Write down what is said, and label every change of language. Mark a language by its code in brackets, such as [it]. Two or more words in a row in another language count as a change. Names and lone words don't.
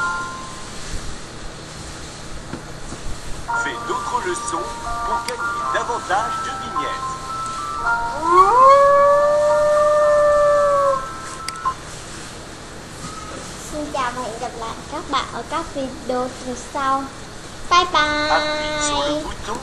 [fr] Fais d'autres leçons pour gagner davantage de vignettes. [vi] Xin chào và hẹn gặp lại các bạn ở các video lần sau. [en] Bye bye. [fr] Appuie sur le bouton